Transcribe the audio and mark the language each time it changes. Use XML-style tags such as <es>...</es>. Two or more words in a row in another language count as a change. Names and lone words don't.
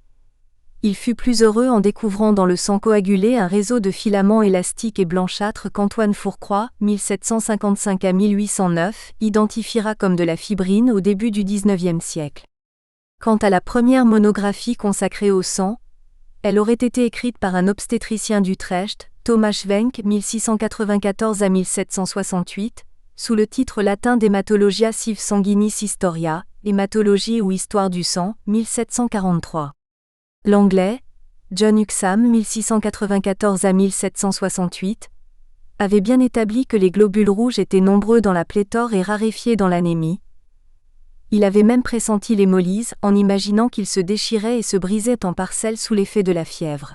<fr>Il fut plus heureux en découvrant dans le sang coagulé un réseau de filaments élastiques et blanchâtres qu'Antoine Fourcroy, 1755 à 1809, identifiera comme de la fibrine au début du XIXe siècle. Quant à la première monographie consacrée au sang, elle aurait été écrite par un obstétricien d'Utrecht, Thomas Schwenk 1694 à 1768, sous le titre latin d'Hematologia sive sanguinis historia, hématologie ou histoire du sang, 1743. L'anglais, John Huxham 1694 à 1768, avait bien établi que les globules rouges étaient nombreux dans la pléthore et raréfiés dans l'anémie. Il avait même pressenti l'hémolyse en imaginant qu'ils se déchiraient et se brisaient en parcelles sous l'effet de la fièvre.</fr>